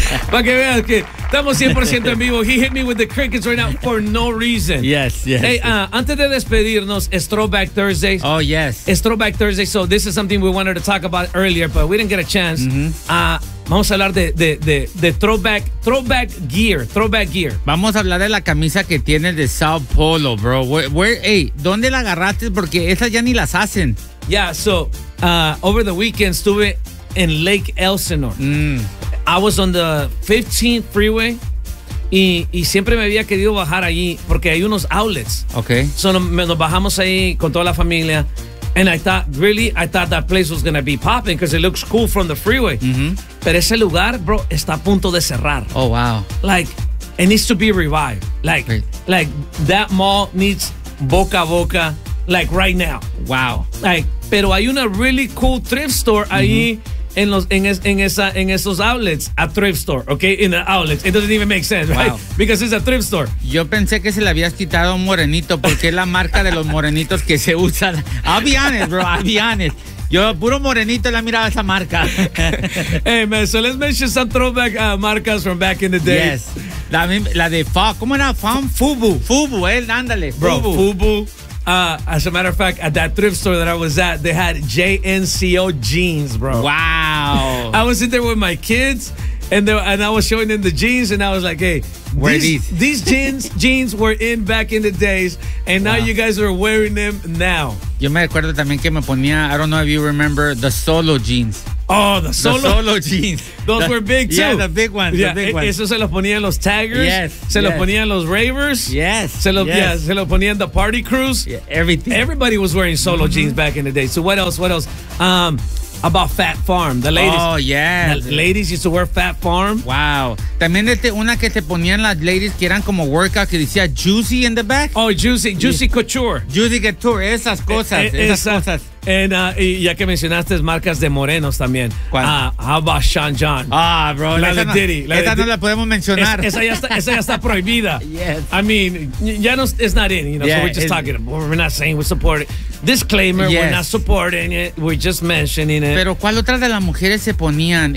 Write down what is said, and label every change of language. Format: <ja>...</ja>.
<es>Para que veas que estamos 100% en vivo.</es> <en>He hit me with the crickets right now for no reason. Yes, yes.</en> <es>Hey, antes de despedirnos, Throwback Thursday.</es> <en>Oh, yes. Throwback Thursday. So this is something we wanted to talk about earlier, but we didn't get a chance. Mm-hmm.</en> <es>Vamos a hablar de throwback gear. Vamos a hablar de la camisa que tienes de Sao Paulo, bro. ¿Dónde la agarraste? Porque esas ya ni las hacen.</es> <en>Yeah, so over the weekend</en> <es>estuve en</es> <en>Lake Elsinore. Mm. I was on the 15th freeway</en> <es>y siempre me había querido bajar allí porque hay unos outlets.</es> <en>Okay.</en> <es>So nos bajamos ahí con toda la familia.</es> <en>And I thought that place was going to be popping because it looks cool from the freeway. Mm-hmm.</en> <es>Pero ese lugar, bro, está a punto de cerrar.</es> <en>Oh, wow. Like, it needs to be revived. Like, Like that mall needs</en> <es>boca a boca,</es> <en>like, right now. Wow. Like, pero hay una really cool thrift store ahí en esos outlets. A thrift store, okay? In the outlets. It doesn't even make sense, right? Because it's a thrift store.</en> <es>Yo pensé que se le habías quitado a un morenito porque es la marca de los morenitos que se usan.</es> <en>I'll be honest, bro. I'll be honest.</en> <es>Yo, puro morenito, la miraba esa marca.</es> <en>Hey, man, so let's mention some throwback marcas from back in the day.</en> <es>Yes. La de Fa. ¿Cómo era? Fan Fubu. Fubu, ándale.</es> <en>Bro, Fubu. As a matter of fact, at that thrift store that I was at, they had JNCO jeans, bro. Wow. I was in there with my kids, And I was showing them the jeans, and I was like, hey, these jeans were in back in the days, and now you guys are wearing them now.</en> <es>Yo me acuerdo también que me ponía,</es> <en>I don't know if you remember, the Solo jeans. Oh, the Solo. The Solo jeans. Those were big, too. Yeah, the big ones. Yeah, the big ones.</en> <es>Eso se los ponían los Taggers.</es> <en>Yes.</en> <es>Se los ponían los Ravers.</es> <en>Yes.</en> <es>Se los ponían</es> <en>the Party Crews. Yeah, everything. Everybody was wearing Solo jeans back in the day. So what else? What else? About Fat Farm, the ladies. Oh, yeah. The ladies used to wear Fat Farm. Wow.</en> <es>También una que te ponían las ladies que eran como workout, que decía Juicy in the back.</es> <en>Oh, Juicy Couture.</en> <es>Juicy Couture, esas cosas, esas cosas. And ya que mencionaste marcas de morenos también. ¿Cuál?</es> <en>How about Sean John? Ah, bro.</en> <es>Esa no la podemos mencionar. Esa ya está prohibida.</es> <en>Yes. I mean,</en> <es>ya no,</es> <en>it's not in, you know, yeah, so we're just talking about, we're not saying we support it. Disclaimer, yes. We're not supporting it, we're just mentioning it.</en> <es>Pero ¿cuál otra de las mujeres se ponían?</es>